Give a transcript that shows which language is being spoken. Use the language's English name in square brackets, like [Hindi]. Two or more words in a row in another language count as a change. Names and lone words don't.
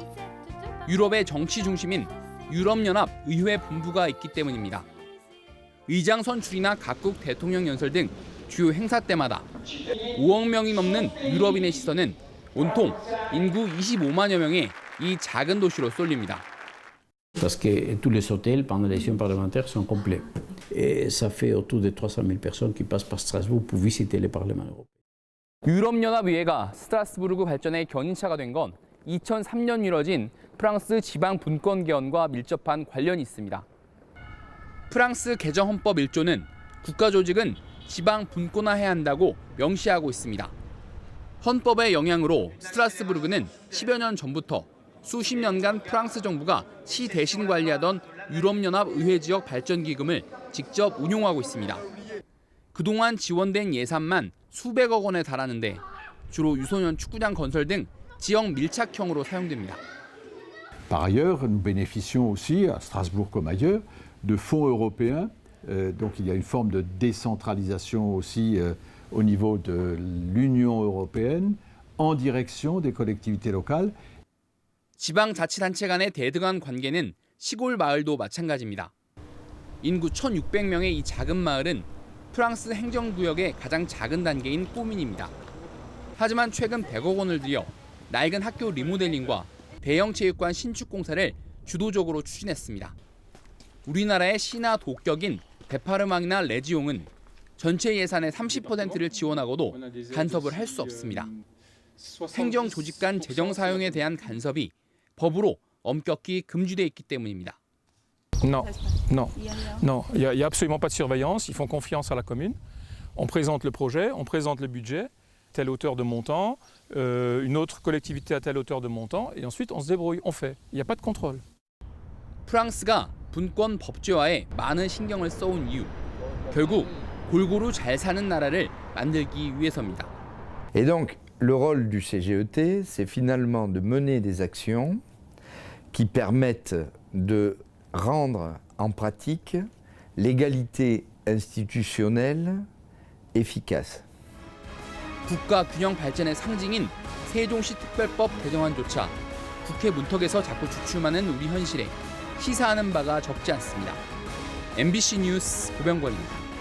[Korean] 유럽의 정치 중심인 유럽연합 의회 본부가 있기 때문입니다. 의장 선출이나 각국 대통령 연설 등 주요 행사 때마다 5억 명이 넘는 유럽인의 시선은 온통 인구 25만여 명의 이 작은 도시로 쏠립니다. [French] Parce que tous les hôtels pendant l'élection parlementaire sont complets. Et ça fait autour de 300 000 personnes qui passent par Strasbourg pour visiter le Parlement européen. [Korean] 유럽연합의회가 스트라스부르크 발전의 견인차가 된 건 2003년 이뤄진 프랑스 지방 분권 개헌과 밀접한 관련이 있습니다. 프랑스 개정 헌법 1조는 국가 조직은 지방 분권화해야 한다고 명시하고 있습니다. 헌법의 영향으로 스트라스부르크는 10여 년 전부터 수십 년간 프랑스 정부가 시 대신 관리하던 유럽연합 의회 지역 발전 기금을 직접 운용하고 있습니다. 그동안 지원된 예산만 수백억 원에 달하는데 주로 유소년 축구장 건설 등 지역 밀착형으로 사용됩니다. [French] Par ailleurs, nous bénéficions aussi, à Strasbourg comme ailleurs, de fonds européens. Donc il y a une forme de décentralisation aussi au niveau de l'Union européenne en direction des collectivités locales. [Korean] 지방자치단체 간의 대등한 관계는 시골 마을도 마찬가지입니다. 인구 1,600명의 이 작은 마을은 프랑스 행정구역의 가장 작은 단계인 꼬민입니다. 하지만 최근 100억 원을 들여 낡은 학교 리모델링과 대형 체육관 신축 공사를 주도적으로 추진했습니다. 우리나라의 시나 도격인 데파르망이나 레지옹은 전체 예산의 30%를 지원하고도 간섭을 할 수 없습니다. 행정 조직 간 재정 사용에 대한 간섭이 법으로 엄격히 금지돼 있기 때문입니다. [French] Non, il y a absolument pas de surveillance. Ils font confiance à la commune. On présente le projet, on présente le budget, telle hauteur de montant, une autre collectivité à telle hauteur de montant, et ensuite on se débrouille, on fait. Il n'y a pas de contrôle. [Korean] 프랑스가 분권 법제화에 많은 신경을 써온 이유, 결국 골고루 잘 사는 나라를 만들기 위해서입니다. [French] Et donc, le rôle du CGET, c'est finalement de mener des actions qui permettent de rendre en pratique l'égalité institutionnelle efficace. [Korean] 국가 균형 발전의 상징인 세종시 특별법 개정안조차 국회 문턱에서 자꾸 주춤하는 우리 현실에 시사하는 바가 적지 않습니다. MBC 뉴스 고병권입니다.